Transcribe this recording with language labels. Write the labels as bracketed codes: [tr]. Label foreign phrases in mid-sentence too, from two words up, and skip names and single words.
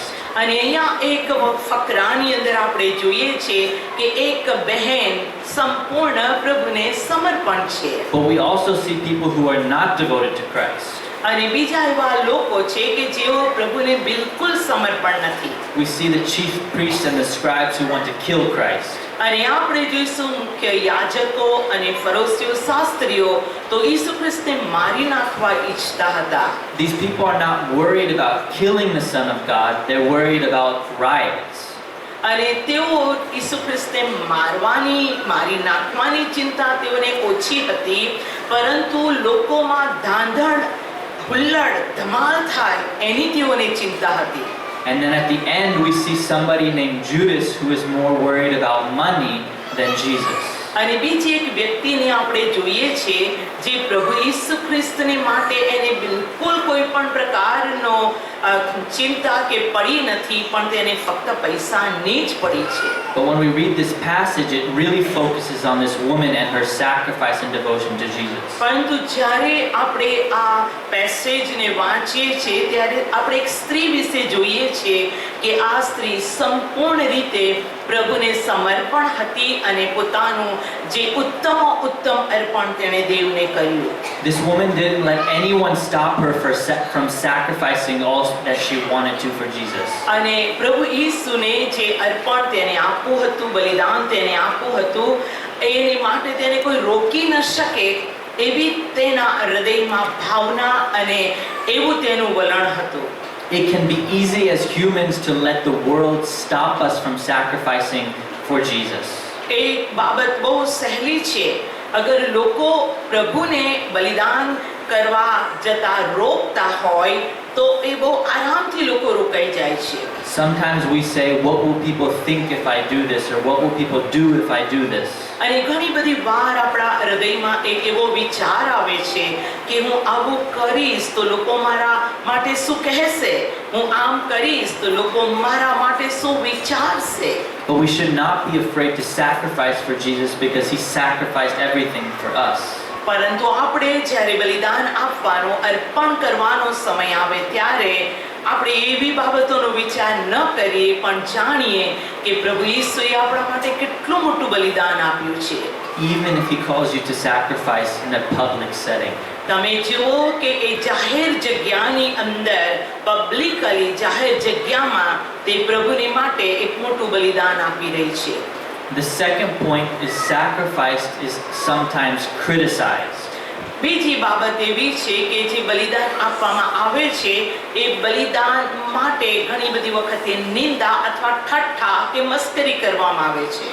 [gu] અને અહીંયા એક ફકરાની અંદર આપણે જોઈએ છે કે એક બહેન સંપૂર્ણ પ્રભુને સમર્પણ છે. [en] But we also see people who are not devoted to Christ. [gu] અને બીજા એવા લોકો છે કે જેઓ પ્રભુને બિલકુલ સમર્પણ નથી. [en] We see the chief priests and the scribes who want to kill Christ. [gu] અને આપણે જોઈશું કે યાજકો અને ફરોશીઓ શાસ્ત્રીઓ તો ઈસુ ખ્રિસ્તને મારી નાખવા ઈચ્છતા હતા. [en] These people are not worried about killing the Son of God, they're worried about riots. [gu] અને તેઓ ઈસુ ખ્રિસ્તને મારી નાખવાની ચિંતા તેઓને ઓછી હતી, પરંતુ લોકોમાં ધાંધણ હુલ્લડ ધમાલ થાય એની તેઓને ચિંતા હતી. [en] And then at the end we see somebody named Judas who is more worried about money than Jesus. [gu] અને બીજી એક વ્યક્તિને આપણે જોઈએ છે જે પ્રભુ ઈસુ ખ્રિસ્તને માટે એને બિલકુલ કોઈ પણ પ્રકારનો ચિંતા કે પડી નથી, પણ તેને ફક્ત પૈસાની જ પડી છે. [en] But when we read this passage, it really focuses on this woman and her sacrifice and devotion to Jesus. [gu] પરંતુ જ્યારે આપણે આ પેસેજને વાંચીએ છીએ ત્યારે આપણે એક સ્ત્રી વિશે જોઈએ છીએ કે આ સ્ત્રી સંપૂર્ણ રીતે પ્રભુને સમર્પણ હતી અને પોતાનું જે ઉત્તમ અર્પણ તેણે દેવને કર્યું. [en] This woman didn't let anyone stop her from sacrificing all that she wanted to for Jesus. [gu] અને પ્રભુ ઈસુને જે અર્પણ તેને આપવું હતું, બલિદાન તેને આપવું હતું, એની માટે તેને કોઈ રોકી ન શકે એવી તેના હૃદયમાં ભાવના અને એવું તેનું વલણ હતું. [en] It can be easy as humans to let the world stop us from sacrificing for Jesus. [gu] એક બાબત બહુ સહેલી છે. અગર લોકો પ્રભુને બલિદાન કરવા જતા રોકતા હોય તો એ બહુ આરામથી લોકો રોકાઈ જાય છે. [en] Sometimes we say, what will people think if I do this? Or what will people do if I do this? [gu] અને ઘણી બધી વાર આપણા હૃદયમાં એક એવો વિચાર આવે છે કે હું આવું કરીશ તો લોકો મારા માટે શું કહેશે, હું આમ કરીશ તો લોકો મારા માટે શું વિચારશે. [en] But we should not be afraid to sacrifice for Jesus because he sacrificed everything for us. [gu] પરંતુ આપણે જ્યારે બલિદાન આપવાનો, અર્પણ કરવાનો સમય આવે ત્યારે આપણે એવી બાબતોનો વિચાર ન કરીએ પણ જાણીએ કે પ્રભુ ઈસુએ આપણા માટે કેટલું મોટું બલિદાન આપ્યું છે. [en] Even if he calls you to sacrifice in a public setting. [gu] તમે જુઓ કે એ જાહેર જગ્યાની અંદર, પબ્લિકલી જાહેર જગ્યામાં તે પ્રભુની માટે એક મોટું બલિદાન આપી રહી છે. [en] The second point is sacrifice is sometimes criticized. [gu] બીજી બાબત એવી છે કે જે બલિદાન આપવામાં આવે છે એ બલિદાન માટે ઘણી બધી વખતે નિંદા અથવા ઠઠ્ઠા કે મસ્કરી કરવામાં આવે છે.